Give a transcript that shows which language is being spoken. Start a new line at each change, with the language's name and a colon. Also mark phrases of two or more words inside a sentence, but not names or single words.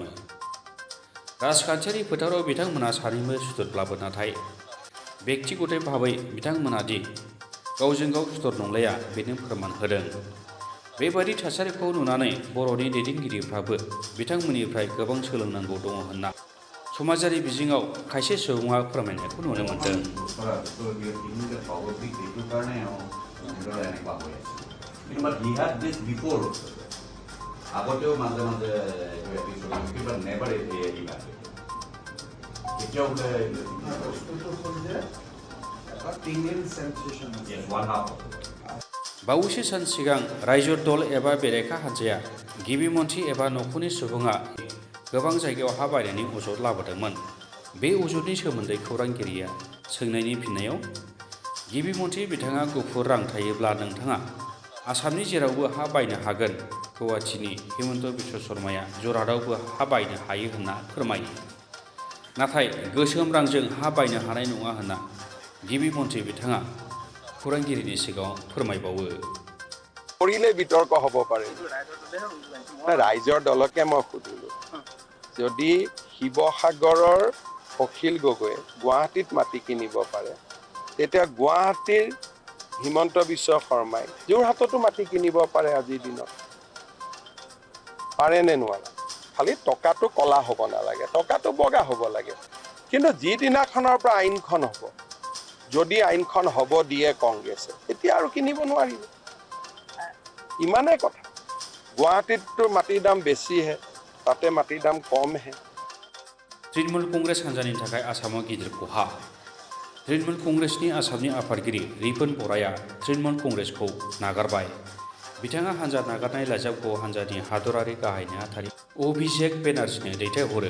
Bodo: राजखान्थियारि फोथाराव बिथांमोना सानैबो सुथुरब्लाबो नाथाय बेक्तिगतै भाबै बिथांमोना दि गावजों गाव सुथुर नंलाया बेनो फोरमान होदों। बेबादि थासारिखौ नुनानै बर'नि दैदेनगिरिफ्राबो बिथांमोननिफ्राय गोबां सोलोंनांगौ दङ होनना समाजारि बिजोङाव खायसे सुबुङा फोरमायनायखौ नुनो मोन्दों।
Assamese: আগতেও মাজে মাজে এইটো এপিছড হৈছিল
English: but never
Assamese: ইমান এতিয়াও বোলে
Bodo: बावैसो सान सिगां रायजो दल एबा बेरेखा हान्जाया गिबि मन्थ्रि एबा नखरनि सुबुङा गोबां जायगायाव हा बायनायनि अजद लाबोदोंमोन। बे अजदनि सोमोन्दै खौरांगिरिया सोंनायनि फिननायाव गिबि मन्थ्रि बिथाङा गुफुर रां थायोब्ला नोंथाङा आसामनि जेरावबो हा बायनो हागोन। गुवाहाटीनि हिमन्त बिश्व शर्माया जरहाटआवबो हा बायनो हायो होनना फोरमायो। नाथाय गोसोम रांजों हा बायनो हानाय नङा होनना गिबि मन्थ्रि बिथाङा खौरांगिरिनि सिगाङाव फोरमायबावो।
Assamese: কৰিলে বিতৰ্ক হ'ব পাৰে। ৰাইজৰ দলকে মই সুধিলোঁ, যদি শিৱসাগৰৰ অখিল গগৈয়ে গুৱাহাটীত মাটি কিনিব পাৰে, তেতিয়া গুৱাহাটীৰ হিমন্ত বিশ্ব শৰ্মাই যোৰহাটতো মাটি কিনিব পাৰে আজিৰ দিনত। পাৰে নে নোৱাৰে? খালি টকাটো কলা হ'ব নালাগে, টকাটো বগা হ'ব লাগে। কিন্তু যিদিনাখনৰ পৰা আইনখন হ'ব, যদি আইনখন হ'ব দিয়ে কংগ্ৰেছে, তেতিয়া আৰু কিনিব নোৱাৰিব। ইমানেই কথা। গুৱাহাটীততো মাটিৰ দাম বেছিহে, তাতে মাটিৰ দাম কমহে।
Bodo: तृणमूल कंग्रेस हान्जानि थाखाय आसामाव गिदिर खहा। तृणमूल कंग्रेसनि आसामनि आफादगिरि रिपुन बराया तृणमूल कंग्रेसखौ नागारबाय। बिथाङा हान्जा नागारनाय लाइजामखौ हान्जानि हादरारि गाहाय नेहाथारि अभिषेक बेनार्जीनो दैथायहरो।